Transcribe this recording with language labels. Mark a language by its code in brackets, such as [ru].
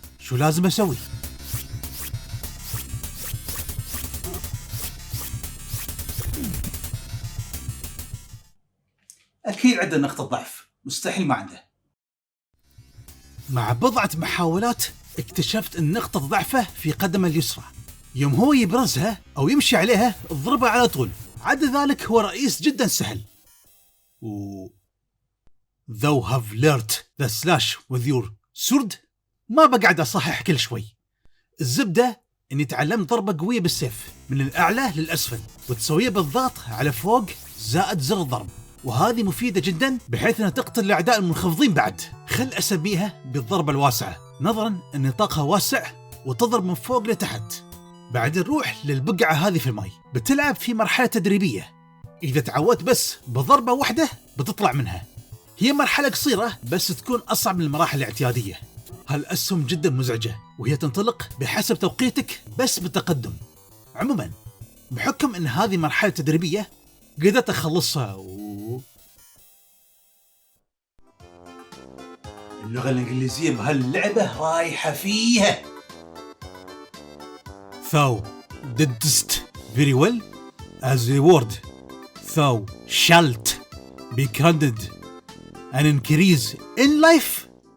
[ar] شو لازم أسوي؟ أكيد عنده نقطة ضعف، مستحيل ما عنده. مع بضعة محاولات اكتشفت أن نقطة ضعفه في قدمه اليسرى. يوم هو يبرزها أو يمشي عليها اضربها على طول. عدا ذلك هو رئيس جدا سهل. [en] Thou have learned the slash with your sword. [ar] ما بقعد أصحح كل شوي. الزبدة أني تعلمت ضربة قوية بالسيف من الأعلى للأسفل وتسويها بالضغط على فوق زائد زر الضرب، وهذه مفيدة جدا بحيث أنها تقتل الأعداء المنخفضين. بعد خل أسميها بالضربة الواسعة نظرا أن نطاقها واسع وتضرب من فوق لتحت. بعد نروح للبقعة هذه في الماء، بتلعب في مرحلة تدريبية. إذا تعودت بس بضربة واحدة بتطلع منها. هي مرحلة قصيرة بس تكون أصعب من المراحل الاعتيادية. هالأسهم جدا مزعجة وهي تنطلق بحسب توقيتك بس بالتقدم. عموما بحكم أن هذه مرحلة تدريبية قدرت أخلصها اللغة الإنجليزية بهاللعبة رايحة فيها. [en] Thou didst very well. As reward, thou shalt be granted an increase in life.